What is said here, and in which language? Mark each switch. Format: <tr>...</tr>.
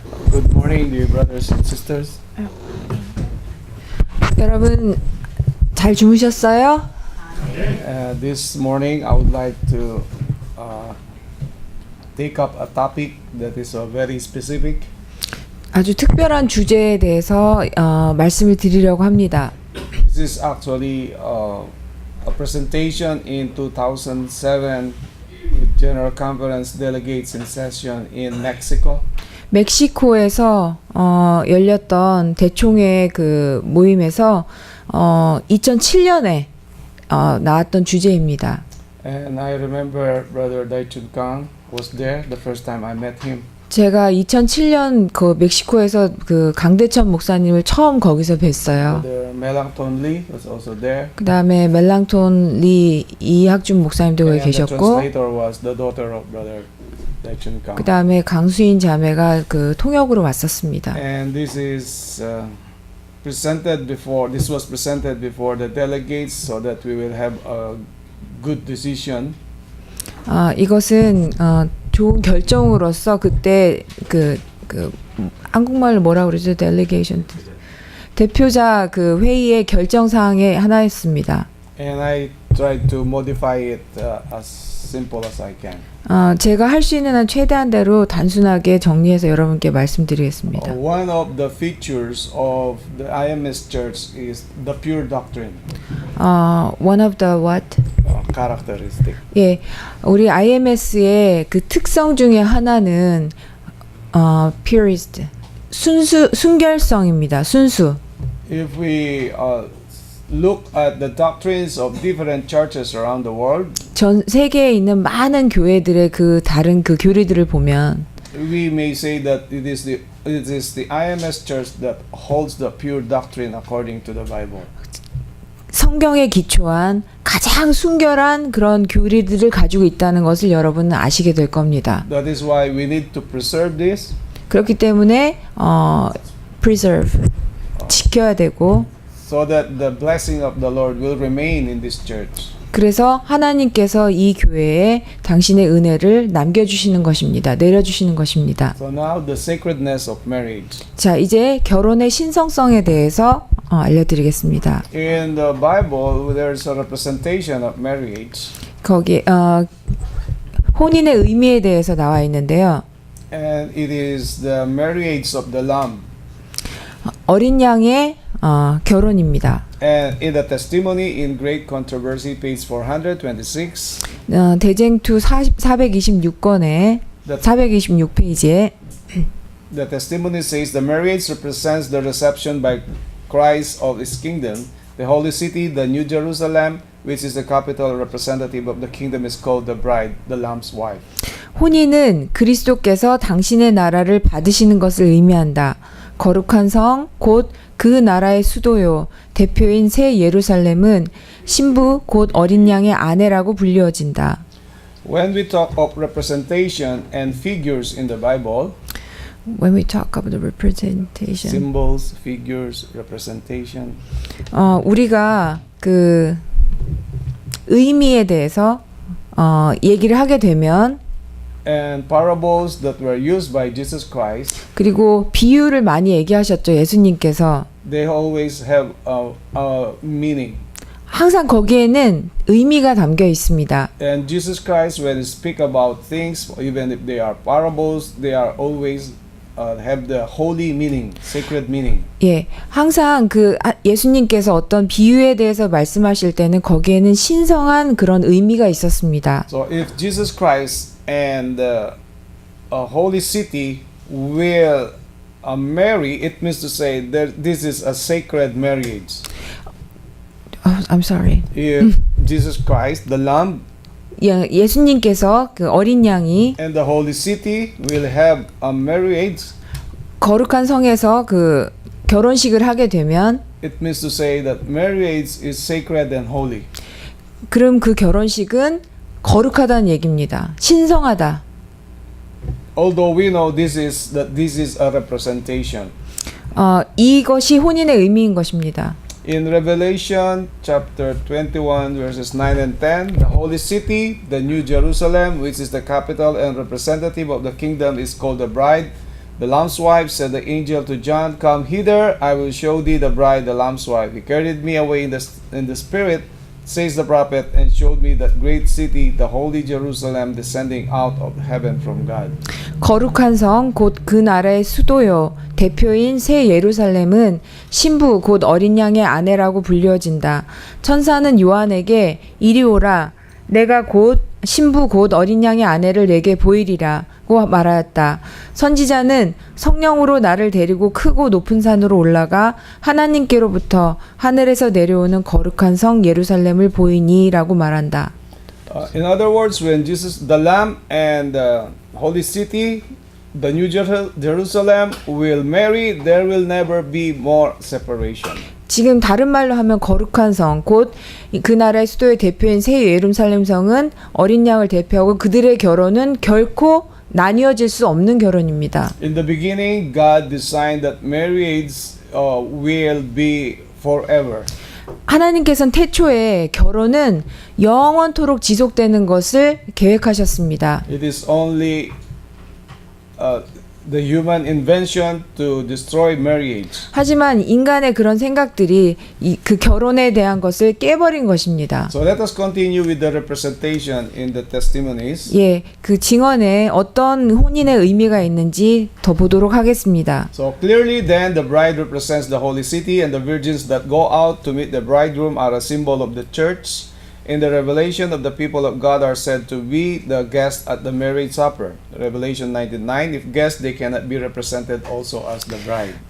<en>Good morning, dear brothers and sisters.</en> <ko>여러분 잘 주무셨어요?</ko> <en>This morning, I would like to take up a topic that is very specific.</en> <ko>아주 특별한 주제에 대해서 말씀을 드리려고 합니다.</ko> <en>This is actually a presentation in 2007 with General Conference delegates in session in Mexico.</en> <ko>멕시코에서 열렸던 대총회 그 모임에서 2007년에 나왔던 주제입니다.</ko> <en>And I remember Brother Daichun Kang was there the first time I met him.</en> <ko>제가 2007년 그 멕시코에서 그 강대천 목사님을 처음 거기서 뵀어요.</ko> <en>Brother Melangton Lee was also there.</en> <ko>그 다음에 멜랑톤 리 이학준 목사님도 거기</ko> <en>And the</en> <ko>계셨고,</ko> <en>translator was the daughter of Brother Daichun Kang.</en> <ko>그 다음에 강수인 자매가 그 통역으로 왔었습니다.</ko> <en>And this is presented before. This was presented before the delegates, so that we will have a good decision.</en> <ko>이것은 좋은 결정으로서 그때 그 한국말로 뭐라 그러죠? 델리게이션 대표자 그 회의의 결정 사항의 하나였습니다.</ko> <en>And I tried to modify it as simple as I can.</en> <ko>제가 할 수 있는 한 최대한대로 단순하게 정리해서 여러분께 말씀드리겠습니다.</ko> <en>One of the features of the IMS Church is the pure doctrine. One of the what? Characteristic.</en> <ko>예, 우리 IMS의 그 특성 중에 하나는 purist, 순결성입니다. 순수.</ko> <en>If we look at the doctrines of different churches around the world,</en> <ko>전 세계에 있는 많은 교회들의 그 다른 그 교리들을 보면</ko> <en>we may say that it is the IMS Church that holds the pure doctrine according to the Bible.</en> <ko>성경에 기초한 가장 순결한 그런 교리들을 가지고 있다는 것을 여러분은 아시게 될 겁니다.</ko> <en>That is why we need to preserve this.</en> <ko>그렇기 때문에 preserve, 지켜야 되고,</ko> <en>So that the blessing of the Lord will remain in this church.</en> <ko>그래서 하나님께서 이 교회에 당신의 은혜를 남겨주시는 것입니다. 내려주시는 것입니다.</ko> <en>So now the sacredness of marriage.</en> <ko>자, 이제 결혼의 신성성에 대해서 알려드리겠습니다.</ko> <en>In the Bible, there's a representation of marriage.</en> <ko>거기 혼인의 의미에 대해서 나와 있는데요.</ko> <en>And it is the marriage of the Lamb.</en> <ko>어린 양의 결혼입니다.</ko> <en>And in the testimony in Great Controversy, page 426,</en> <ko>대쟁투 426권에 426페이지에</ko> <en>the testimony says the marriage represents the reception by Christ of His kingdom. The holy city, the New Jerusalem, which is the capital representative of the kingdom, is called the bride, the Lamb's wife.</en> <ko>혼인은 그리스도께서 당신의 나라를 받으시는 것을 의미한다. 거룩한 성, 곧 그 나라의 수도요. 대표인 새 예루살렘은 신부, 곧 어린 양의 아내라고 불리워진다.</ko> <en>When we talk of representation and figures in the Bible, When we talk about the representation, symbols, figures, representation,</en> <ko>우리가 그 의미에 대해서 얘기를 하게 되면,</ko> <en>and parables that were used by Jesus Christ,</en> <ko>그리고 비유를 많이 얘기하셨죠. 예수님께서.</ko> <en>they always have a meaning.</en> <ko>항상 거기에는 의미가 담겨 있습니다.</ko> <en>And Jesus Christ, when he speak about things, even if they are parables, they are always have the holy meaning, sacred meaning.</en> <ko>예, 항상 그 예수님께서 어떤 비유에 대해서 말씀하실 때는 거기에는 신성한 그런 의미가 있었습니다.</ko> <en>So if Jesus Christ and a holy city will marry, it means to say that this is a sacred marriage. I'm sorry. If Jesus Christ, the Lamb,</en> <ko>예수님께서 그 어린 양이</ko> <en>and the holy city will have a marriage,</en> <ko>거룩한 성에서 그 결혼식을 하게 되면,</ko> <en>it means to say that marriage is sacred and holy.</en> <ko>그럼 그 결혼식은 거룩하다는 얘기입니다. 신성하다.</ko> <en>Although we know this is a representation.</en> <ko>이것이 혼인의 의미인 것입니다.</ko> <en>In Revelation chapter 21 verses 9 and 10, the holy city, the New Jerusalem, which is the capital and representative of the kingdom, is called the bride. The lamb's wife, said the angel to John, Come hither, I will show thee the bride, the lamb's wife. He carried me away in the spirit, says the prophet, and showed me that great city, the holy Jerusalem, descending out of heaven from God.</en> <ko>거룩한 성 곧 그 나라의 수도요 대표인 새 예루살렘은 신부 곧 어린 양의 아내라고 불려진다. 천사는 요한에게 이리 오라 내가 곧 신부 곧 어린 양의 아내를 내게 보이리라고 말하였다. 선지자는 성령으로 나를 데리고 크고 높은 산으로 올라가 하나님께로부터 하늘에서 내려오는 거룩한 성 예루살렘을 보이니라고 말한다.</ko> <en>In other words, when Jesus, the Lamb and the holy city, the New Jerusalem will marry, there will never be more separation.</en> <ko>지금 다른 말로 하면 거룩한 성, 곧 그 나라의 수도의 대표인 새 예루살렘 성은 어린 양을 대표하고 그들의 결혼은 결코 나뉘어질 수 없는 결혼입니다.</ko> <en>In the beginning, God designed that marriage will be forever.</en> <ko>하나님께서는 태초에 결혼은 영원토록 지속되는 것을 계획하셨습니다.</ko> <en>It is only the human invention to destroy marriage.</en> <ko>하지만 인간의 그런 생각들이 그 결혼에 대한 것을 깨버린 것입니다.</ko> <en>So let us continue with the representation in the testimonies.</en> <ko>예, 그 증언에 어떤 혼인의 의미가 있는지 더 보도록 하겠습니다.</ko> <en>So clearly then the bride represents the holy city and the virgins that go out to meet the bridegroom are a symbol of the church. In the revelation of the people of God are said to be the guests at the marriage supper. Revelation 19:9. If guests, they cannot be represented also as the bride.</en>